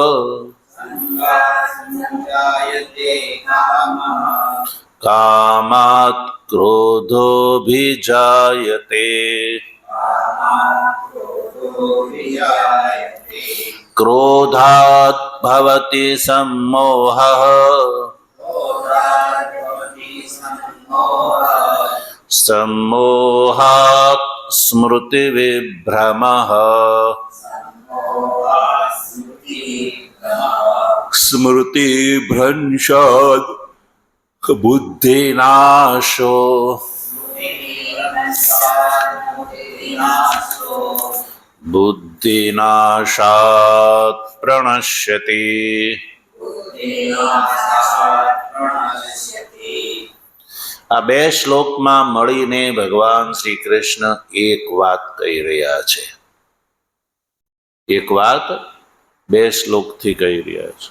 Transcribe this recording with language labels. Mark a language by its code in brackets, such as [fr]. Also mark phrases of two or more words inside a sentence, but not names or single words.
[sa] कामात् क्रोधोऽभिजायते क्रोधात् भवति सम्मोहः सम्मोहात् स्मृतिविभ्रमः स्मृतिभ्रंशात् बुद्धिनाशो बुद्धिनाशात् प्रणश्यति. [gu] આ બે શ્લોકમાં મળીને ભગવાન શ્રી કૃષ્ણ એક વાત કહી રહ્યા છે. એક વાત બે શ્લોકથી કહી રહ્યા છે.